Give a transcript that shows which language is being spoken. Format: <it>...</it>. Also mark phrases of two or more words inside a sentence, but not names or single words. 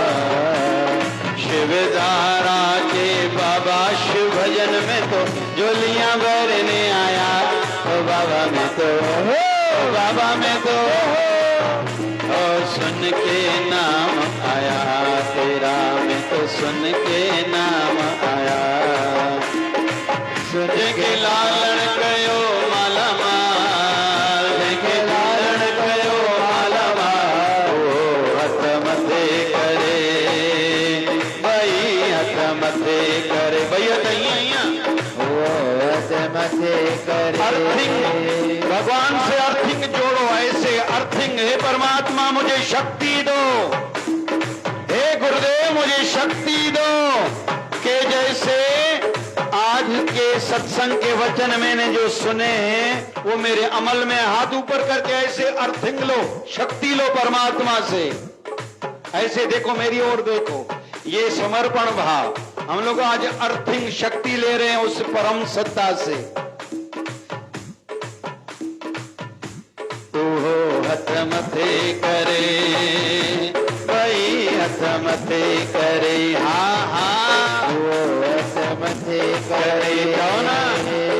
<hi>शिवधारा के बाबा शिव भजन में तो जोलियां भरने आया, ओ बाबा मैं तो, ओ बाबा मैं तो, ओ सुन के नाम आया तेरा, मैं तो सुन के नाम आया।</hi> <sd>सुन के लालण कयो माला माल, के लालण कयो माला माल, ओ हथ मथे करे भाई, हथ मथे करे भैया तैया, ओ हथ मथे करे।</sd> <hi>अर्थिंग भगवान से अर्थिंग जोड़ो, ऐसे अर्थिंग, हे परमात्मा मुझे शक्ति दो, हे गुरुदेव मुझे शक्ति दो, कि जैसे आज के सत्संग के वचन मैंने जो सुने हैं वो मेरे अमल में, हाथ ऊपर करके ऐसे अर्थिंग लो, शक्ति लो परमात्मा से, ऐसे देखो मेरी ओर देखो, ये समर्पण भाव, हम लोग आज अर्थिंग शक्ति ले रहे हैं उस परम सत्ता से।</hi> <sd>तू हो हथ मथे करे भाई, हथ मथे करे, हाँ हाँ, वो हथ मथे करे, कौन</sd>